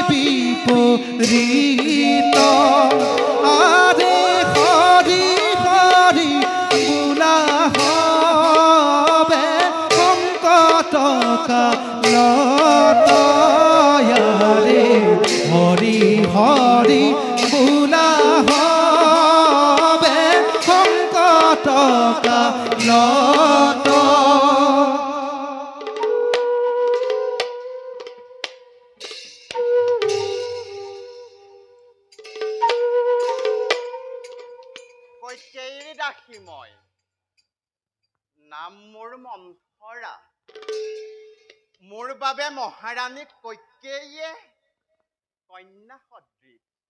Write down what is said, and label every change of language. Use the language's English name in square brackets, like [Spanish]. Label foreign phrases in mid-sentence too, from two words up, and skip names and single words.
[Assamese] বিপরীত আরে হরি হরি বোলা হবে সংকট কালত রে হরি হরি বোলা হবে সংকট কালত কৈকেয়ীৰ দাসী মই নাম মোৰ মন্থৰা মোৰ বাবে মহাৰাণী কৈকেয়ীয়ে কন্যা সদৃশ